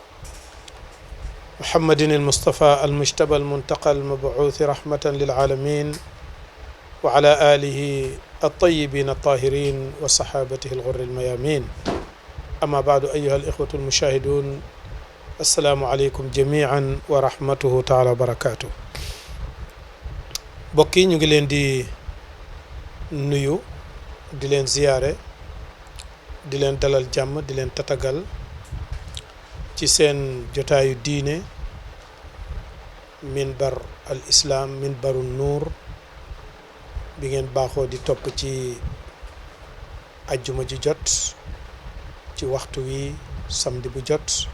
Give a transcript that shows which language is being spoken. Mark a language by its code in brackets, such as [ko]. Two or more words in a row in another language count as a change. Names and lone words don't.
[ar] المصطفى المجتبى المنتقى المبعوث رحمة للعالمين وعلى آله الطيبين الطاهرين وصحابته الغر الميامين أما بعد أيها الإخوة المشاهدون السلام عليكم جميعا ورحمته تعالى وبركاته [wo] bokki ñu ngi leen di nuyu di leen ziyaare di leen dalal jàmm di leen tatagal ci seen jotaayu diine minbar al islam minbaru nuur bi ngeen baaxoo di topp ci ajjuma ji jot ci waxtu wi samedi bu jot